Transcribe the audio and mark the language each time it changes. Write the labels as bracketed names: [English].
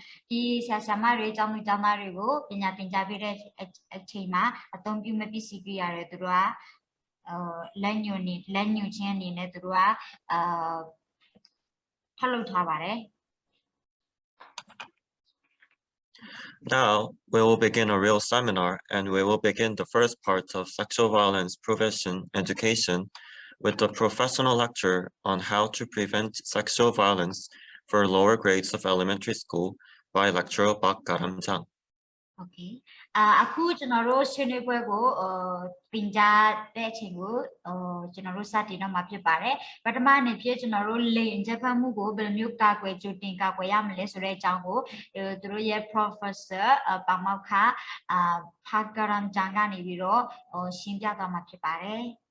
[Burmese] ဒီဆရာဆရာမတွေကျောင်းသူကျောင်းသားတွေကိုပညာသင်ကြားပေးတဲ့အချိန်မှာအသုံးပြုမဲ့ပစ္စည်းကိရိယာတွေသူတို့ကလက်ညှို့ခြင်းအနေနဲ့သူတို့ကထုတ်လုပ်ထားပါတယ် [English] Now, we will begin a real seminar, and we will begin the first part of sexual violence prevention education with a professional lecture on how to prevent sexual violence for lower grades of elementary school by lecturer Pak Karamchang. Okay. [Burmese] အခုကျွန်တော်တို့ဆွေးနွေးပွဲကိုပြင်ကြားတဲ့အချိန်ကိုကျွန်တော်တို့စတင်တော့မှာဖြစ်ပါတယ်ပထမအနေဖြင့်ကျွန်တော်တို့လိင်အကြမ်းဖက်မှုကိုဘယ်လိုမျိုးကာကွယ်ကြိုတင်ကာကွယ်ရမလဲဆိုတဲ့အကြောင်းကိုသူတို့ရဲ့ professor ပါမောက္ခဖာကရမ်ဂျန်ကနေပြီးတော့ရှင်းပြသွားမှာဖြစ်ပါတယ်